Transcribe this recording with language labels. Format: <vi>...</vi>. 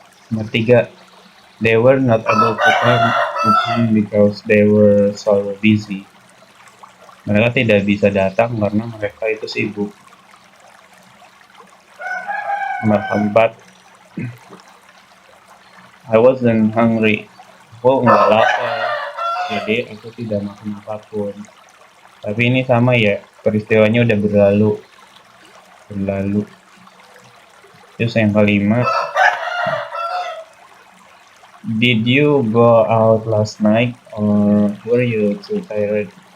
<id>Nomor 3,</id> <en>they were not able to come because they were so busy.</en> <id>Mereka tidak bisa datang karena mereka itu sibuk. Nomor 4,</id> <en>I wasn't hungry.</en> <id>Aku nggak lapar, jadi aku tidak makan apapun. Tapi ini sama ya, peristiwanya udah berlalu. Terus yang kelima,</id> <en>did you go out last night or were you too tired?</en>